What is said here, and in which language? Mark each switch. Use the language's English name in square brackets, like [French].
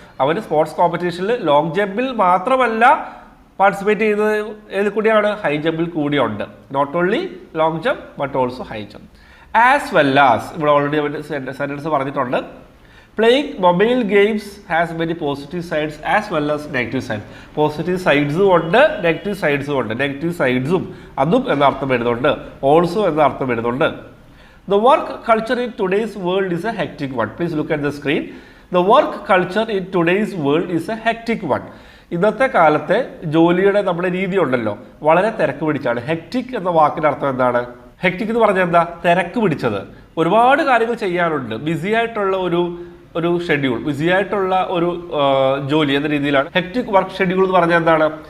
[Malayalam] അവന് sports കോമ്പറ്റീഷനിൽ long ജമ്പിൽ മാത്രമല്ല participate ചെയ്യുന്നത് ഏത് കൂടിയാണ്? ഹൈ ജമ്പിൽ കൂടിയുണ്ട്. [English] Not only long jump but also high jump. As well as [Malayalam] ഇവിടെ ഓൾറെഡി സെൻറ്റൻസ് പറഞ്ഞിട്ടുണ്ട്. [English] Playing mobile games has many positive sides as well as negative side. [Malayalam] Positive സൈഡ്സും ഉണ്ട്, negative സൈഡ്സും ഉണ്ട്. Negative സൈഡ്സും അതും എന്ന അർത്ഥം വരുന്നുണ്ട്, ഓൾസോ എന്ന അർത്ഥം വരുന്നുണ്ട്. [English] The work culture in today's world is a hectic one. Please look at the screen. The work culture in today's world is a hectic one. [Malayalam] ഇന്നത്തെ കാലത്തെ ജോലിയുടെ നമ്മുടെ രീതി ഉണ്ടല്ലോ വളരെ തിരക്ക് പിടിച്ചാണ്. ഹെക്റ്റിക് എന്ന വാക്കിൻ്റെ അർത്ഥം എന്താണ്? ഹെക്റ്റിക് എന്ന് പറഞ്ഞാൽ എന്താ? തിരക്ക് പിടിച്ചത്. ഒരുപാട് കാര്യങ്ങൾ ചെയ്യാനുണ്ട്. ബിസി ആയിട്ടുള്ള ഒരു ഷെഡ്യൂൾ, ബിസി ആയിട്ടുള്ള ഒരു ജോലി എന്ന രീതിയിലാണ് ഹെക്റ്റിക് വർക്ക് ഷെഡ്യൂൾ എന്ന് പറഞ്ഞാൽ എന്താണ്?